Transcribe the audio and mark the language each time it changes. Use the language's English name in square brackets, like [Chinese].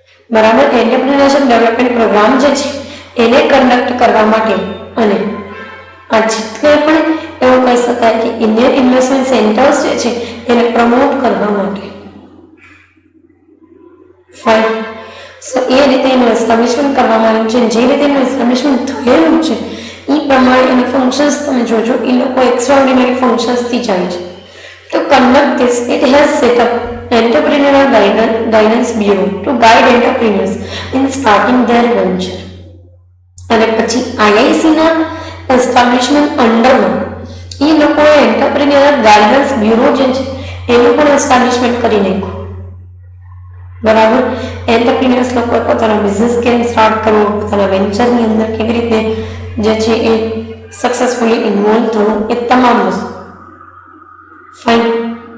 [Gujarati] બરાબર. Entrepreneurship development programme જે છે એને કન્ડક્ટ કરવા માટે અને આ જેટલે પણ એવું કહી શકાય કે ઇન્ડિયન ઇન્વેસ્ટમેન્ટ સેન્ટર્સ જે છે એને પ્રમોટ કરવા માટે. ફાઇન. સો એ રીતે એનું એસ્ટાબ્લિશમેન્ટ કરવામાં આવ્યું છે. જે રીતે એનું એસ્ટાબ્લિશમેન્ટ થયેલું છે એ પ્રમાણે એના ફંક્શન્સ તમે જોજો, એ લોકો એક્સ્ટ્રાઓર્ડિનરી ફંક્શન્સથી જાય છે. [English] To conduct this, it has set up Entrepreneurial Guidance Bureau to guide entrepreneurs in starting their venture. [Gujarati] અને પછી IIC ના એસ્ટાબ્લિશમેન્ટ અંડરમાં એ લોકોએ એન્ટરપ્રિન્યોરલ ગાઈડન્સ બ્યુરો જે છે એનું પણ એસ્ટાબ્લિશમેન્ટ કરી નાખ્યું. બરાબર. એન્ટરપ્રિન્યોર્સ લોકોએ પોતાનો બિઝનેસ કેમ સ્ટાર્ટ કરવો, પોતાના વેન્ચરની અંદર કેવી રીતે જે છે એ સક્સેસફુલી ઇન્વોલ્વ થવું, એ તમામ વસ્તુ. ફાઇન.